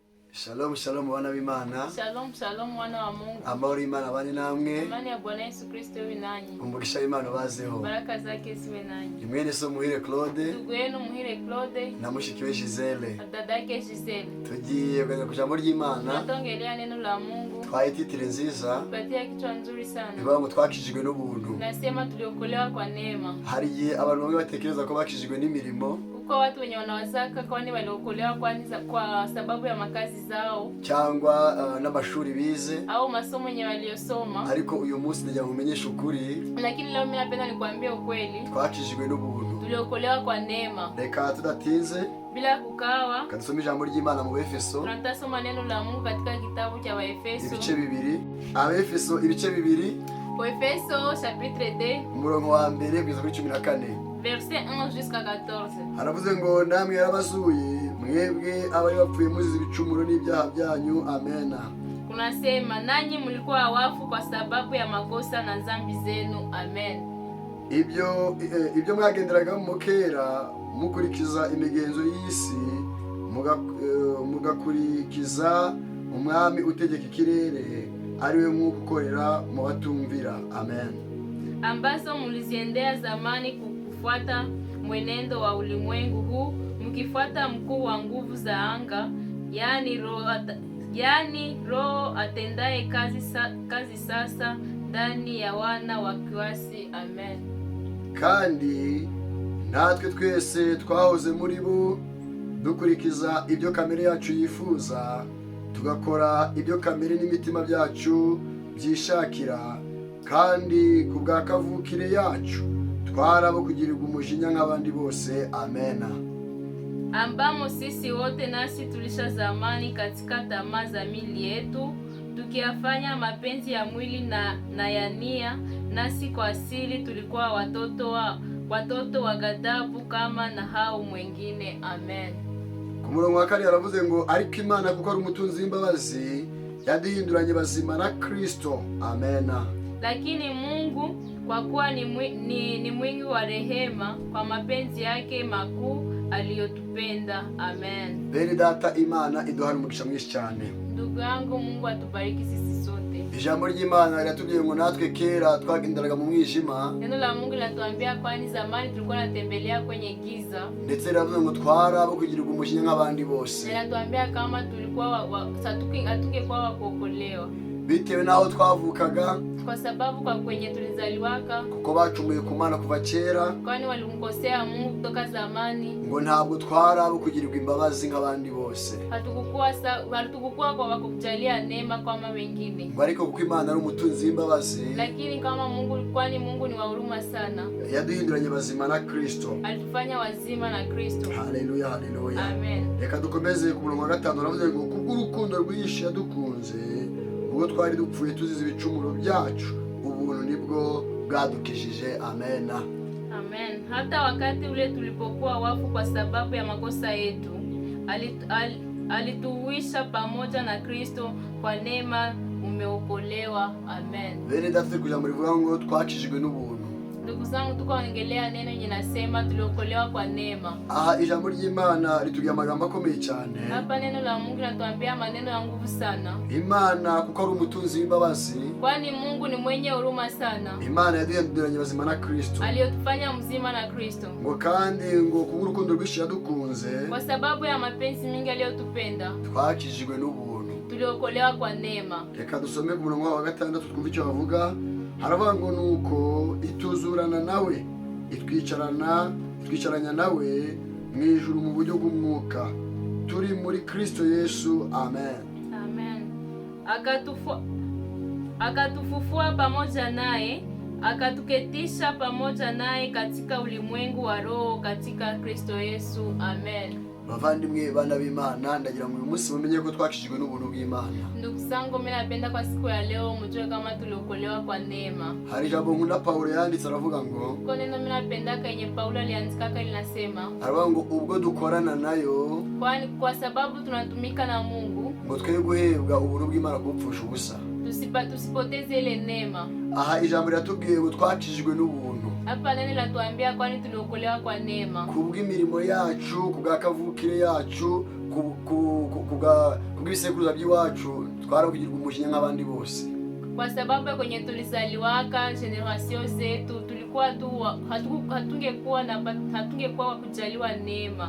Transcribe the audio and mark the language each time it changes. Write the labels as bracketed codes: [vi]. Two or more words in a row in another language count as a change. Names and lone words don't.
[he] Shalom shalom [rw] wana w'Imana. [he] Shalom shalom [sw] wana wa Mungu. [rw] Amahoro y'Imana bane namwe. [sw] Amani ya Bwana Yesu Kristo iwe nanyi. [rw] Umugisha w'Imana bazeho. [sw] Baraka zake ziwe nanyi. [rw] Mwene so Muhire Claude. [sw] Ndugu yenu Muhire Claude. [rw] Na mushiki we Gisele. [sw] Dada yake Gisele. [rw] Tugiye kwenye kujambo ry'Imana. [sw] Tunatongelea neno la Mungu. [rw] Twayititire nziza. [sw] Tupatia kichwa nzuri sana. [rw] Bivuga ngo twakijijwe n'ubuntu. [sw] Nasema tuliokolewa kwa neema. [rw] Hariye abantu bamwe batekereza ko bakijijwe n'imirimo. [sw] Kwa watu wenye wanawazaka kwani waliokolewa kwa sababu ya makazi zao [rw] cyangwa n'amashuri bize [sw] au masomo yenye waliosoma. [rw] Ariko uyu munsi ndagira kumenyesha ukuri, [sw] lakini leo mimi napenda nikwambie ukweli, [rw] twakijijwe n'ubuntu, [sw] tuliokolewa kwa neema. [rw] Reka tudatinze [sw] bila kukawa [rw] kadusoma ijambo ry'Imana mu Efeso. [sw] Tunatasoma neno la Mungu katika kitabu cha Waefeso [rw] ibice bibiri. Efeso ibice bibiri. [fr] Efeso chapitre 2 [rw] umurongo wa mbere kugeza kuri 14. [fr] Verset 1 jusqu'à 14. [rw] Haravuze ngo namwe yarabasuye mwebwe abari bapfuye muzize ibicumuro n'ibyaha byanyu. Amena. [sw] Kunasema nanyi mlikuwa wafu kwa sababu ya makosa na dhambi zenu. Amen. [rw] Ibyo mwagenderaga mu kera mukurikiza imigenzo y'isi, mugakurikiza umwami utegeka ikirere, ariwe mwukorera mu batumvira. Amen. [sw] Ambazo mliziendea zamani kufuata mwenendo wa ulimwengu huu, mkifuata mkuu wa nguvu za anga, yani roho atendaye kazi sasa ndani ya wana wa kiasi. Amen. [rw] Kandi natwe twese twahoze muri bo dukurikiza ibyo kamere yacu yifuza, tugakora ibyo kamere n'imitima byacu byishakira, kandi kubwa kavukire yacu twarabo kugirirwa umujinya nk'abandi bose. Amena. [sw] Ambamo sisi wote nasi tulisha zamani katika tamaa za mili yetu, tukiyafanya mapenzi ya mwili na ya nia, nasi kwa asili tulikuwa watoto wa ghadhabu kama na hao mwengine. Amen. [rw] Ku murongo wa kane haravuze ngo ariko Imana kuko ari umutunzi w'imbabazi yaduhinduranye bazima na Kristo. Amena. [sw] Lakini Mungu kwa kuwa ni mwingi wa rehema, kwa mapenzi yake makuu aliyotupenda. Amen. [rw] Bene data, Imana iduhana umugisha mwinshi cyane. [sw] Ndugu yangu, Mungu atubariki sisi sote. [rw] Ijambo ry'Imana riratubwiye ngo natwe kera twagenderaga mu mwijima. [sw] Neno la Mungu linatuambia kwani zamani tulikuwa natembelea kwenye giza. [rw] Ndetse riravuze ngo twarabo kugirirwa umujinya nk'abandi bose. [sw] Linatuambia kama tulikuwa hatungekuwa wa kuokolewa [rw] bitewe naho twavukaga, [sw] kwa sababu kwa kwenye tulizaliwaka, [rw] kuko bacumuye ku Mana kuva kera, [sw] kwani walimkosea Mungu kutoka zamani. [rw] Ngo ntabwo twarabo kugirirwa imbabazi nk'abandi bose, [sw] hatukukuwa kwa wakujalia neema kama wengine. [rw] Ngo ariko kuko Imana ari umutunzi w'imbabazi, [sw] lakini kama kwani Mungu ni wa huruma sana, [rw] yaduhinduranye bazima na Kristo, [sw] alitufanya wazima na Kristo. Haleluya, haleluya. Amen. [rw] Reka dukomeze ku murongo wa 5. Aravuze ngo kubw'urukundo rwinshi yadukunze, ubwo twari dupfuye tuzize ibicumuro byacu, ubuntu nibwo bwadukijije. Amena. Amen. [sw] Hata wakati ule tulipokuwa wafu kwa sababu ya makosa yetu, alituhuisha pamoja na Kristo, kwa neema umeokolewa. Amen. [rw] Bene data, kujambo rivuga ngo twakijijwe n'ubuntu. [sw] Ndugu zangu, tukaongelea neno linasema tuliokolewa kwa neema. [rw] Ijambo ry'Imana ritubwira amagambo akomeye cyane. [sw] Hapa neno la Mungu linatuambia maneno ya nguvu sana. [rw] Imana kuko ari umutunzi w'imbabazi, [sw] kwani Mungu ni mwenye huruma sana. [rw] Imana yaduhinduranye bazima na Kristo, [sw] aliyotufanya mzima na Kristo. [rw] Ngo kandi ngo kubw'urukundo rwinshi yadukunze, [sw] kwa sababu ya mapenzi mingi aliyotupenda, [rw] twakijijwe n'ubuntu, [sw] tuliokolewa kwa neema. [rw] Reka dusome ku murongo wa 6 twumve icyo bavuga. Haravuga ngo nuko ituzurana nawe, itwicaranya nawe mu ijuru mu buryo bw'umwuka, turi muri Kristo Yesu. Amen. Amen. [sw] Akatufufua pamoja naye, akatuketisha pamoja naye katika ulimwengu wa roho katika Kristo Yesu. Amen. [rw] Bavandimwe bana b'Imana, ndagira ngo uyu munsi mumenye ko twakijijwe n'ubuntu bw'Imana. [sw] Ndugu zangu, mimi napenda kwa siku ya leo mjue kama tuliokolewa kwa neema. [rw] Hari jambo nkunda Paulo yanditse aravuga ngo, [sw] kwa neno mimi napenda kwenye Paulo aliandika linasema, [rw] aravuga ngo ubwo dukorana nayo, [sw] kwani kwa sababu tunatumika na Mungu, [rw] ngo twe guhebwa ubuntu bw'Imana kupfusha ubusa, [sw] tusipoteze ile neema. [rw] Ijambo riratubwiye ngo twakijijwe n'ubuntu, [sw] Hapa neno latuambia kwani tuliokolewa kwa neema. [rw] Kubw'imirimo yacu, kubwa kavukire yacu, kubw'ibisekuruza by'iwacu twaravugirwa umujinya nk'abandi bose. [sw] Kwa sababu kwenye tulizaliwaka generation zetu tulikuwa tu hatungekuwa wa kujaliwa neema.